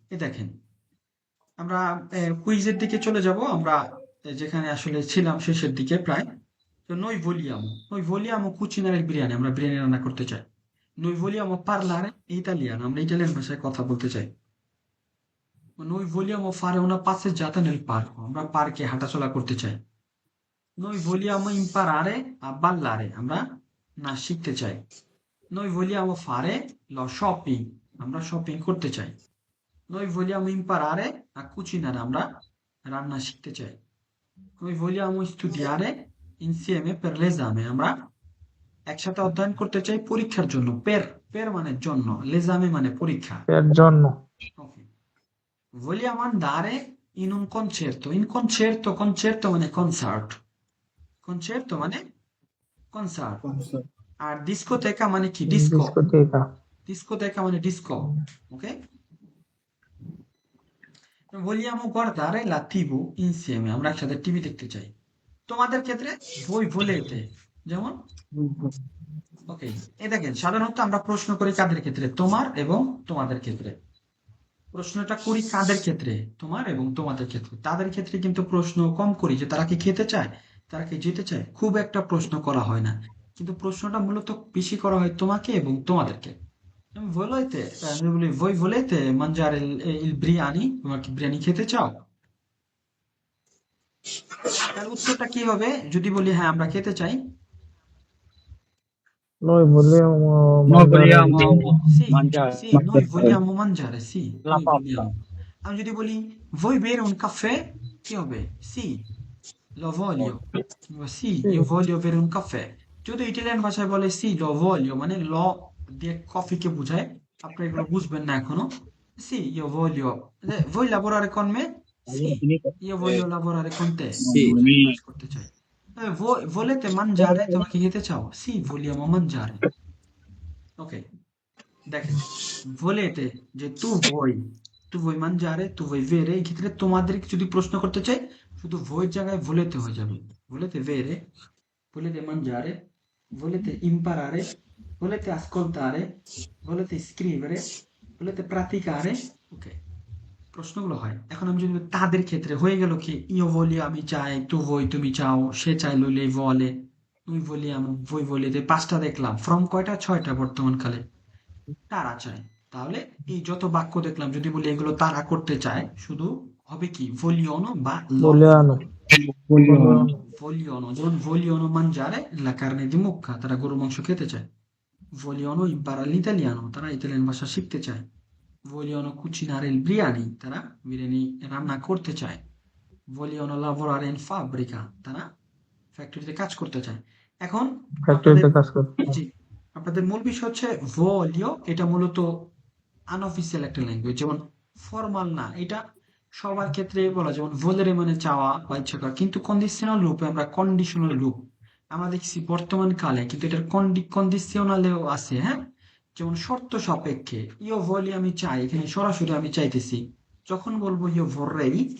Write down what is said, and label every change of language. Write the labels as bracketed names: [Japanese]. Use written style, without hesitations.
[Bangla] এ দেখেন, আমরা কুইজের দিকে চলে যাব, আমরা যেখানে আসলে ছিলাম শেষের দিকে প্রায়। তো [Italian] noi vogliamo cucinare il biryani, [Bangla] আমরা বিরিয়ানি রান্না করতে চাই। [Italian] noi vogliamo parlare italiano, [Bangla] আমরা ইতালিয়ান ভাষায় কথা বলতে চাই। [Italian] noi vogliamo fare una passeggiata nel parco, [Bangla] আমরা পার্কে হাঁটাচলা করতে চাই। [Italian] noi vogliamo imparare a ballare, [Bangla] আমরা নাচ শিখতে চাই। [Italian] noi vogliamo fare lo shopping, [Bangla] আমরা শপিং করতে চাই। [Italian] noi vogliamo imparare a cucinare, [Bangla] আমরা রান্না শিখতে চাই। [Italian] noi vogliamo studiare insieme per l'esame, [Bangla] আমরা একসাথে অধ্যয়ন করতে চাই পরীক্ষার জন্য। per মানে জন্য, l'esame মানে পরীক্ষা। এর জন্য [English] Okay. [Italian] Vogliamo andare in un concerto, in concerto, concerto মানে concert, concerto মানে concert, আর discoteca মানে কি disco, [Bangla] ডিস্কোথেকা [Italian] discoteca মানে disco, ok? Vogliamo guardare la TV insieme, [Bangla] আমরা একসাথে টিভি দেখতে চাই। তোমাদের ক্ষেত্রে [Italian] voi volete, [Bangla] যেমন ওকে। এই দেখেন, সাধারণত আমরা প্রশ্ন করি কাদের ক্ষেত্রে, তোমার এবং তোমাদের ক্ষেত্রে। প্রশ্নটা করি কাদের ক্ষেত্রে, তোমার এবং তোমাদের ক্ষেত্রে। তাদের ক্ষেত্রে কিন্তু প্রশ্ন কম করি, যে তারা কি খেতে চায়, তারা কি যেতে চায়, খুব একটা প্রশ্ন করা হয় না। কিন্তু প্রশ্নটা মূলত বেশি করা হয় তোমাকে এবং তোমাদেরকে। volete, আমি বলি [Italian] voi volete mangiare il biryani, [Bangla] তোমার কি বিরিয়ানি খেতে চাও? তার উত্তরটা কি হবে যদি বলি হ্যাঁ আমরা খেতে চাই? [Italian] noi vogliamo Noi mangiare vogliamo Sì, mangiare sì, noi vogliamo mangiare, sì, noi vogliamo. [Bangla] আমি যদি বলি [Italian] vuoi bere un caffè, [Bangla] কি হবে? [Italian] Sì, lo voglio. Sì, io voglio bere un caffè. [Bangla] যদি ইটালিয়ান ভাষায় বলে [Italian] sì, lo voglio, [Bangla] মানে ল দিয়ে কফিকে বোঝায়। আপনি এগুলো বুঝবেন না এখনো। [Italian] Sì, io voglio. Vuoi lavorare con me? Sì, io voglio lavorare con te. [Bangla] জি। তোমার সাথে কাজ করতে চাই। [Italian] Voi volete mangiare? [Bangla] তোমাকে খেতে চাও? [Italian] Sì, vogliamo mangiare. [Bangla] ওকে, দেখেন, volete যে [Italian] tu vuoi mangiare, tu vuoi bere, [Bangla] এই ক্ষেত্রে তোমাদেরকে যদি প্রশ্ন করতে চাই শুধু voi এর জায়গায় volete হয়ে যাবে। [Italian] Volete bere, volete mangiare, volete imparare, volete ascoltare, volete scrivere, volete praticare, ok, [Bangla] প্রশ্নগুলো হয়। এখন আমি যদি বলি তাদের ক্ষেত্রে হয়ে গেল কি [Italian] io voglio [Bangla] আমি চাই, [Italian] tu vuoi [Bangla] তুমি চাও, সে চাই [Italian] lui lei vuole, noi vogliamo, voi volete, [Bangla] পাঁচটা দেখলাম। ফ্রম কয়টা? ছয়টা বর্তমান কালে। তারা চায়। তাহলে এই যত বাক্য দেখলাম যদি বলি এগুলো তারা করতে চায় শুধু হবে কি vogliono বা loro। বলিয়ানো বলিয়ানো [Italian] vogliono, যেমন vogliono mangiare la carne di mucca, [Bangla] তারা গরু মাংস খেতে চায়। [Italian] vogliono imparare l'italiano, [Bangla] তারা ইতালিয়ান ভাষা শিখতে চায়। [Italian] vogliono cucinare il biryani, [Bangla] তারা বিরিয়ানি রান্না করতে চায়। [Italian] vogliono lavorare in fabbrica, [Bangla] তারা ফ্যাক্টরিতে কাজ করতে চায়। এখন আপনাদের, ফ্যাক্টরিতে কাজ করতে। জি, আপনাদের মূল বিষয় হচ্ছে voglio, এটা মূলত আনঅফিসিয়াল একটা ল্যাঙ্গুয়েজ, যেমন ফর্মাল না এটা, সবার ক্ষেত্রে বলা, যেমন ভোলেরে মানে চাওয়া বা ইচ্ছা করা, কিন্তু কন্ডিশনাল রূপে আমরা কন্ডিশনাল রূপ আমরা দেখছি বর্তমান কালে, কিন্তু এটার কন্ডিশনালেও আছে, হ্যাঁ, যেমন শর্ত সাপেক্ষে ইও ভলি আমি চাই, এখানে সরাসরি আমি চাইতেছি, যখন বলবো ইও ভররেই,